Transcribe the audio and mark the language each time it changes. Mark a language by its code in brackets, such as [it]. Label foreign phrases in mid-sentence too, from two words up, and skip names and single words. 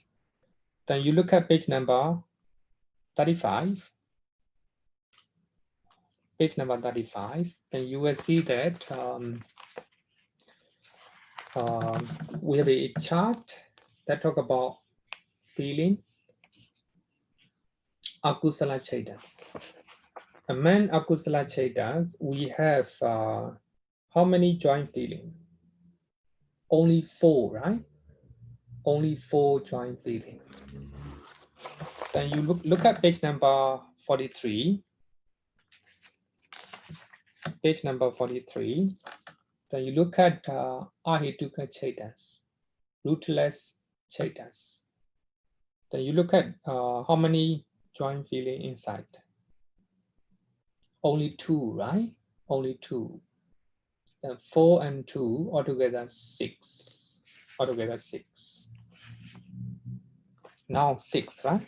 [en] Then you look at page number 35. Page number 35, then you will see that we have a chart that talk about feeling [pi] akusala chetas. [en] Among [pi] akusala chetas, [en] we have how many joint feeling? Only 4, right? Only 4 joint feeling. Then you look at page number 43. Page number 43. Then you look at [pi] ahituka chetas, [en] rootless chetas. Then you look at how many joint feeling inside. Only 2, right? Only 2. Then 4 and 2 altogether 6. Altogether 6. Now 6, right?